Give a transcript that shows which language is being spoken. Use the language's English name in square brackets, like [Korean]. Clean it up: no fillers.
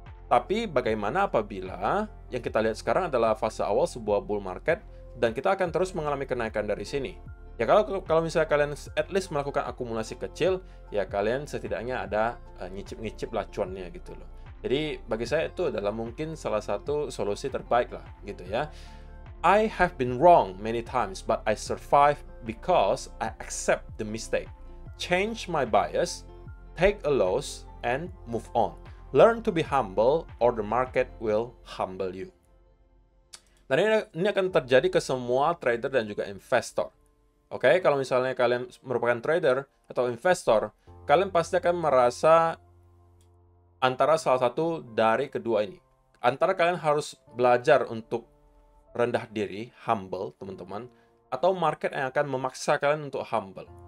[Indonesian] Tapi bagaimana apabila yang kita lihat sekarang adalah fase awal sebuah bull market dan kita akan terus mengalami kenaikan dari sini. Ya kalau misalnya kalian at least melakukan akumulasi kecil, ya kalian setidaknya ada nyicip-nyicip lah cuannya gitu loh. Jadi bagi saya itu adalah mungkin salah satu solusi terbaik lah gitu ya. [English] I have been wrong many times, but I survive because I accept the mistake, change my bias, take a loss, and move on. Learn to be humble, or the market will humble you. [Indonesian] Dan ini akan terjadi ke semua trader dan juga investor. Oke, kalau misalnya kalian merupakan trader atau investor, kalian pasti akan merasa antara salah satu dari kedua ini. Antara kalian harus belajar untuk rendah diri, humble, teman-teman, atau market yang akan memaksa kalian untuk humble.